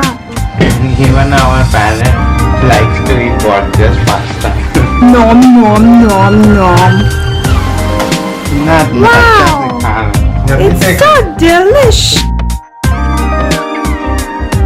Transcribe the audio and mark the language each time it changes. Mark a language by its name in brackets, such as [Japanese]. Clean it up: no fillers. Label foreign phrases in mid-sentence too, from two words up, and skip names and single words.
[English] Even our parrot likes to eat Borges pasta. Nom nom nom nom. Wow, it's so delicious.